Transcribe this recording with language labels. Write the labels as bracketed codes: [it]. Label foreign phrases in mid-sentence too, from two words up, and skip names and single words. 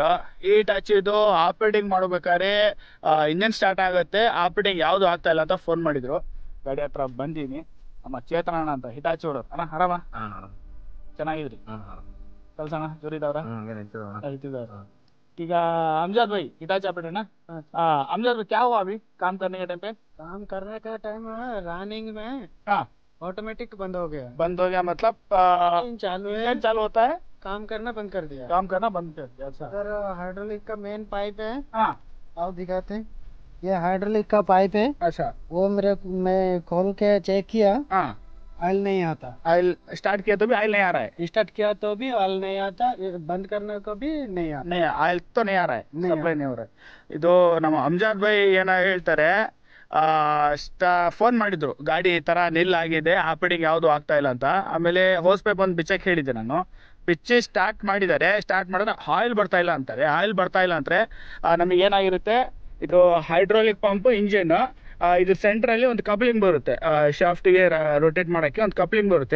[kn] ಈ ಟಚ್ ಇದು ಆಪ್ರೇಟಿಂಗ್ ಮಾಡಬೇಕಾದ್ರೆ [en] engine start [kn] ಆಗುತ್ತೆ, ಆಪ್ರೇಟಿಂಗ್ ಯಾವುದು ಆಗ್ತಾ ಇಲ್ಲ ಅಂತ ಫೋನ್ ಮಾಡಿದರು. ಗಾಡಿ ಹತ್ರ ಬಂದೀನಿ. ನಮ್ಮ ಚೇತನಣ್ಣ ಅಂತ ಹಿಟಾಚಿ ಹೊಡೋರು. ಅಣ್ಣ ಆರಾಮ? ಚೆನ್ನಾಗಿದ್ರಿ? ಕೆಲಸ ಅಣ್ಣ ಜೋರಿದವ್ರ ಹೇಳ್ತಿದ್ದವ್ರ. [hi] ಈಗ अमजद भाई हिटाची ऑपरेटर ना। अमजद भाई क्या हुआ अभी काम करने के टाइम पे? काम करने का टाइम रनिंग में हाँ ऑटोमेटिक बंद हो गया। बंद हो गया मतलब इंजन चालू है, इंजन चालू होता है, काम करना बंद कर दिया। काम करना बंद कर दिया। अच्छा सर हाइड्रोलिक का [en] main pipe [hi] है, हाँ आओ दिखाते हैं। ये हाइड्रोलिक का पाइप है, अच्छा वो मैं खोल के चेक किया, हाँ ऑयल नहीं आता। ऑयल स्टार्ट किया तो भी ऑयल नहीं आ रहा है? स्टार्ट किया तो भी ऑयल नहीं आता, ये बंद करने को भी नहीं आता। नहीं ऑयल तो नहीं आ रहा है, नहीं ಸಪ್ಲೈ नहीं हो रहा है। [kn] ಇದು ನಮ್ಮ ಅಮ್ಜದ್ ಭಾಯ್ ಏನೋ ಹೇಳ್ತಾರೆ, ಫೋನ್ ಮಾಡಿದ್ರು ಗಾಡಿ ಈ ಥರ ನಿಲ್ಲಾಗಿದೆ, ಆಪರೇಟಿಂಗ್ ಯಾವುದು ಆಗ್ತಾ ಇಲ್ಲ ಅಂತ. ಆಮೇಲೆ [en] hose pipe [kn] ಒಂದು ಬಿಚ್ಚಕ್ಕೆ ಹೇಳಿದ್ದೆ ನಾನು. ಬಿಚ್ಚಿ ಸ್ಟಾರ್ಟ್ ಮಾಡಿದ್ದಾರೆ, ಸ್ಟಾರ್ಟ್ ಮಾಡಿದ್ರೆ ಆಯಿಲ್ ಬರ್ತಾ ಇಲ್ಲ ಅಂತಾರೆ. ಆಯಿಲ್ ಬರ್ತಾ ಇಲ್ಲ ಅಂದರೆ ನಮಗೆ ಏನಾಗಿರುತ್ತೆ, ಇದು [en] hydraulic pump engine, [kn] ಇದು ಸೆಂಟ್ರಲ್ಲಿ ಒಂದು ಕಪ್ಲಿಂಗ್ ಬರುತ್ತೆ, ಶಾಫ್ಟಿಗೆ ರೊಟೇಟ್ ಮಾಡೋಕ್ಕೆ ಒಂದು ಕಪ್ಲಿಂಗ್ ಬರುತ್ತೆ.